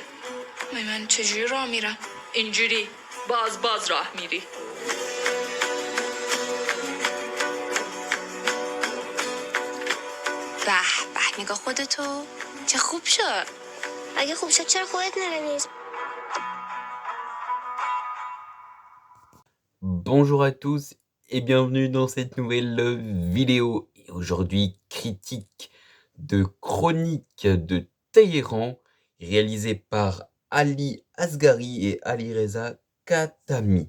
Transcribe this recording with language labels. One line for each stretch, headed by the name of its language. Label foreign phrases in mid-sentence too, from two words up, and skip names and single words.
Persian: من چجوری راه میرم؟ اینجوری باز راه میری. به نگاه خودتو، چه خوب شد. اگه خوب شد چرا خودت نمی‌نویسی؟
French: Bonjour à tous et bienvenue dans cette nouvelle vidéo. Et aujourd'hui, critique de Chronique de Téhéran, réalisée par Ali Asghari et Alireza Khatami.